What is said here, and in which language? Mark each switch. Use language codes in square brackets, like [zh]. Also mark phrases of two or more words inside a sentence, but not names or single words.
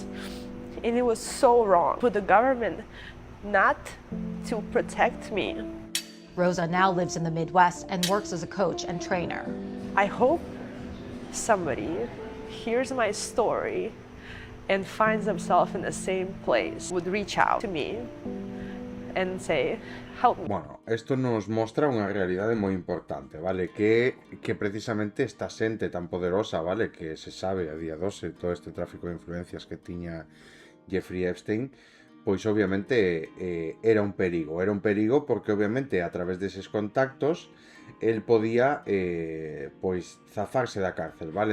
[en] And it was so wrong for the government not to protect me. Rosa now lives in the Midwest and works as a coach and trainer. I hope somebody hears my story and finds themselves in the same place, would reach out to me and say, help me. [gl] Bueno, esto nos mostra unha realidade moi importante, vale? Que precisamente esta xente tan poderosa, vale? Que se sabe a día 12 todo este tráfico de influencias que tiña Jeffrey Epstein, pois obviamente era un perigo porque obviamente a través deses contactos el podía pois zafarse da cárcel, vale?